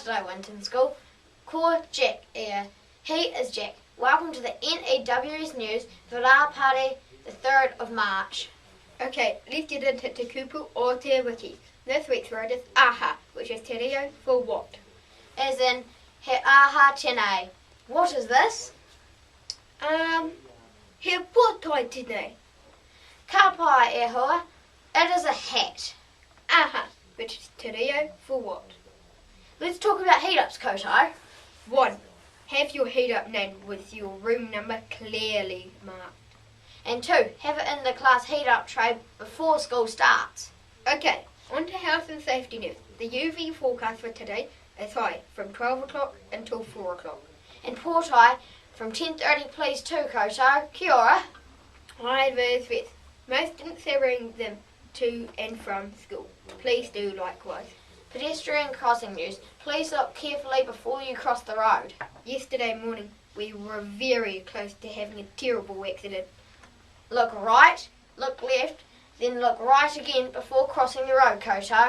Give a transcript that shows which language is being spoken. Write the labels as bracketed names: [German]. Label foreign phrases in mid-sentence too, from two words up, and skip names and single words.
[English] Winton School. Ko Jack here. He is Jack. Welcome to the N.E.W.S news for our party, the 3rd of March. Okay, let's get into [Māori] te kupu [English] or [Māori] te wiki. [English] This week's word is aha, which is [Māori] te reo [English] for what? As in, [Māori] he aha tenei. [English] What is this? [Māori] He potae tenei. Ka pai e hoa. [English] It is a hat. Aha, which is [Māori] te reo [English] for what? Let's talk about heat-ups, koutou. 1. Have your heat-up name with your room number clearly marked. And 2. Have it in the class heat-up tray before school starts. Okay, on to health and safety news. The UV forecast for today is high from 12 o'clock until 4 o'clock. And potae from 10:30 please too, koutou. [Māori] Kia ora. [English] Hi, VIZ VESTS. Most students are bringing them to and from school. Please do likewise. Pedestrian crossing news. Please look carefully before you cross the road. Yesterday morning, we were very close to having a terrible accident. Look right, look left, then look right again before crossing the road, koutou.